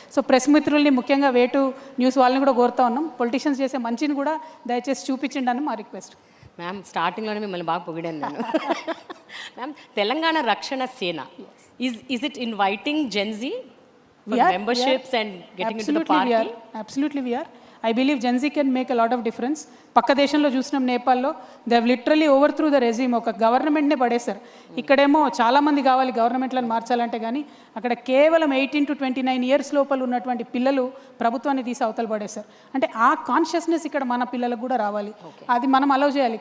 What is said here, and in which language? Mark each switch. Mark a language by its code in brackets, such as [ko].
[te] So press మిత్రుల్ని ముఖ్యంగా వేటు న్యూస్ వాళ్ళని కూడా కోరుతా ఉన్నాం, పొలిటీషియన్స్ చేసే మంచిని కూడా దయచేసి చూపించండి అని మా రిక్వెస్ట్. మ్యామ్ స్టార్టింగ్లోనే మిమ్మల్ని బాగా పొగిడాను నేను. [en] Ma'am Telangana Rakshana Sena is it inviting Gen Z memberships and getting into the party? Absolutely we are. I believe Gen Z can make a lot of difference. [te] పక్క దేశంలో చూసినాం, నేపాల్లో [en] they have literally overthrew the regime, [te] ఒక గవర్నమెంట్నే పడేశారు. ఇక్కడేమో చాలామంది కావాలి గవర్నమెంట్లను మార్చాలంటే, కానీ అక్కడ కేవలం 18 to 29 years లోపల ఉన్నటువంటి పిల్లలు ప్రభుత్వాన్ని తీసి అవతల పడేశారు. అంటే ఆ కాన్షియస్నెస్ ఇక్కడ మన పిల్లలకు కూడా రావాలి, అది మనం అలౌ చేయాలి.